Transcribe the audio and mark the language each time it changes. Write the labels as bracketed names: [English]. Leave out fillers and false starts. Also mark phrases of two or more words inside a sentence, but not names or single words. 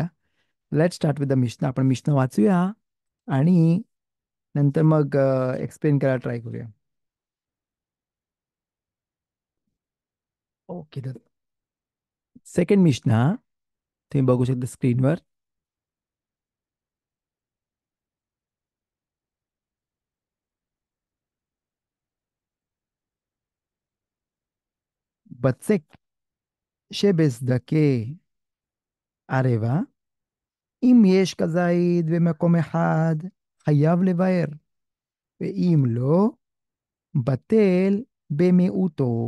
[English] Let start with the Mishnah. [Marathi] आपण मिशना वाचूया आणि नंतर मग एक्सप्लेन करायला ट्राय करूया. ओके, तर सेकंड मिशना तुम्ही बघू शकता स्क्रीनवर. [Hebrew] בצק שבשדקי ערבה, אם יש כזית במקום אחד, חייב לבאר, ואם לא, בטל במיעוטו.